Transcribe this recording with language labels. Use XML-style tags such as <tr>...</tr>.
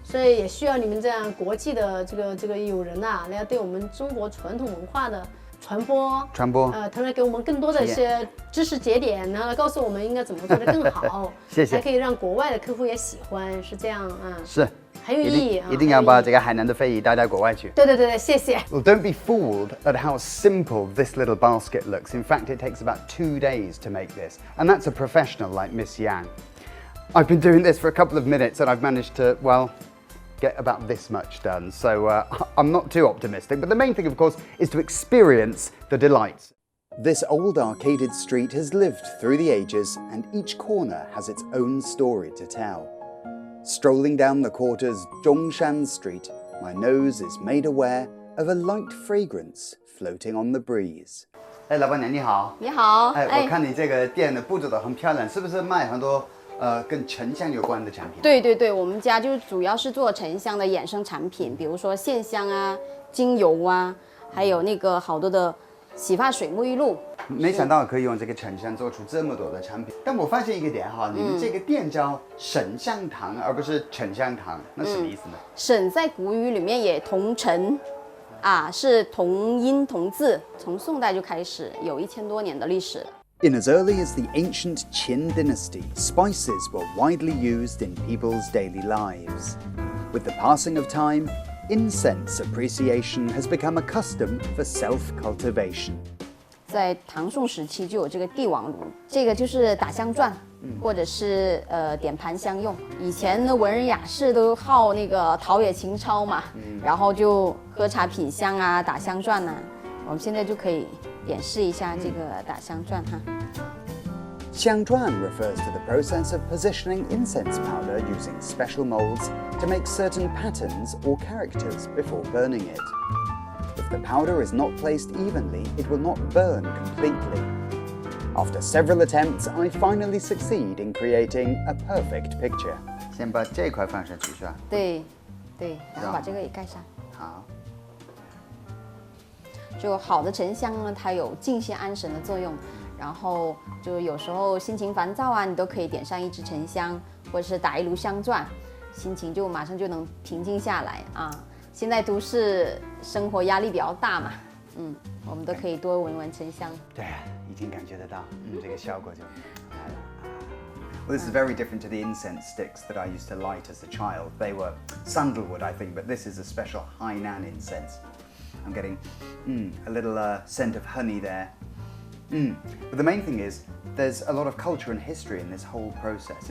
<zh>所以也需要你们这样国际的这个友人啊，来对我们中国传统文化的传播，同时给我们更多的一些知识节点，然后告诉我们应该怎么做得更好，谢谢，才可以让国外的客户也喜欢，是这样啊。是。很有意义啊！一定要把这个海南的非遗带到国外去。对，谢谢。</zh> <en>Well, don't be fooled at how simple this little basket looks. In fact, it takes about 2 days to make this, and that's a professional like Miss Yang. I've been doing this for a couple of minutes, and I've managed to, well, get about this much done. So I'm not too optimistic, but the main thing, of course, is to experience the delights. This old arcaded street has lived through the ages, and each corner has its own story to tell. Strolling down the quarter's Zhongshan Street, my nose is made aware of a light fragrance floating on the breeze.</en> <zh>老板娘你好。你好。我看你这个店的布置得很漂亮，是不是卖很多跟沉香有关的产品？对，我们家就主要是做沉香的衍生产品，比如说线香啊、精油啊，还有那个好多的洗发水、沐浴露。没想到可以用这个沉香做出这么多的产品，但我发现一个点哈，你们这个店叫沈香堂，而不是沉香堂，那什么意思呢？沈在古语里面也同沉，是同音同字，从宋代就开始，有1000多年的历史。</zh> <en>In as early as the ancient Qin dynasty, spices were widely used in people's daily lives. With the passing of time, incense appreciation has become a custom for self-cultivation.</en> <zh>在唐宋时期就有这个帝王炉，这个就是打香篆，或者是点盘香用。以前的文人雅士都好那个陶冶情操嘛，然后就喝茶品香啊，打香篆啊。我们现在就可以演示一下这个打香篆哈。</zh> <en>xiangzhuan refers to the process of positioning incense powder using special molds to make certain patterns or characters before burning it. If the powder is not placed evenly, it will not burn completely. After several attempts, I finally succeed in creating a perfect picture.</en> <zh>先把这块放上去是吧？对，然后把这个也盖上。好。就好的沉香呢，它有静心安神的作用。然后就有时候心情烦躁啊，你都可以点上一支沉香，或者是打一炉香钻，心情就马上就能平静下来啊。现在都市生活压力比较大嘛，我们都可以多闻闻沉香。对，已经感觉得到，这个效果就来了。</zh> <en>Well, this is very different to the incense sticks that I used to light as a child. They were sandalwood, I think, but this is a special Hainan incense. I'm getting a little scent of honey there. But the main thing is, there's a lot of culture and history in this whole process.</en>